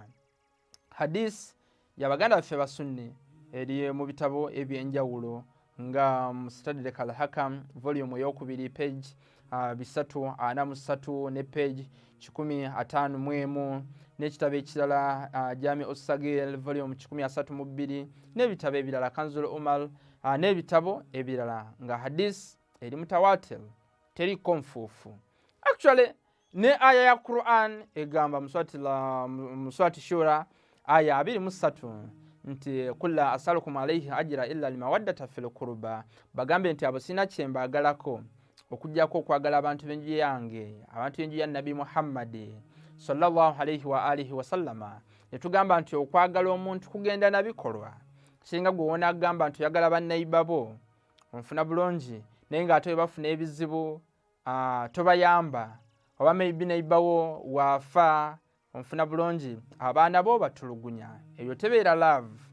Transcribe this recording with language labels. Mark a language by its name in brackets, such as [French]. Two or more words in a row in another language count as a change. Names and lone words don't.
[Ganda] Hadisi yabaganda baffe basunni eri mu bitabo ebyenjawulo nga Mustadrak al-Hakam volume eyokubiri page 343 ne page 151 n'ekitabo ekirala Jami' Sagir volume 132 n'ebitabo ebirala Kanzul Umar n'ebitabo ebirala nga hadisi eri mutawatir teri konfuufu. Actually ne aya ya Quran egamba muswati Shura aya 23 nti [Arabic] قل لا أسألكم عليه أجرا إلا المودة في القربى, [Ganda] bagambe nti abo sina kyembaagalako okujjako okwagala abantu b'enju yange, abantu b'enju ya Nabi Muhammad [Arabic] صلى الله عليه وآله وسلم. [Ganda] Netugamba nti okwagala omuntu kugenda na bikolwa. Singa gwona agamba nti oyagala bannayibba bo onfuna bulungi naye ng'ate bafuna ebizibu tobayamba oba maybe nayibbawo waafa onfuna bulungi abaana bo batulugunya, ebyo tebeera love.